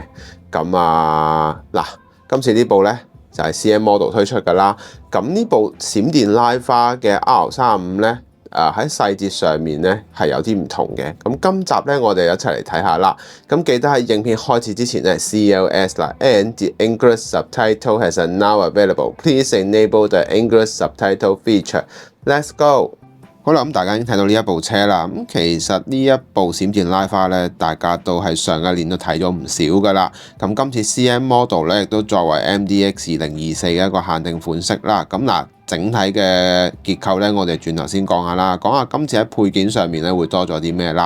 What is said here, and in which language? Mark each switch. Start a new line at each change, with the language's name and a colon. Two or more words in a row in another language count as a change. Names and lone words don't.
Cantonese: 咁嗱，今次呢部咧就係 CM Model 推出㗎啦。咁呢部閃電拉花嘅 R35咧。喺細節上面咧係有啲唔同嘅，咁今集咧我哋一齊嚟睇下啦。咁記得喺影片開始之前咧 CLS 啦 ，
English: and the English subtitle has now available. Please enable the English subtitle feature. Let's go。
Cantonese: 好啦，咁大家已經睇到呢一部車啦。咁其實呢一部閃電拉花咧，大家都喺上一年都睇咗唔少噶啦。咁今次 CM Model 咧亦都作為 MDX 2024嘅一個限定款式啦。咁嗱。整體嘅結構咧，我哋轉頭先講下啦，講下今次喺配件上面咧會多咗啲咩啦。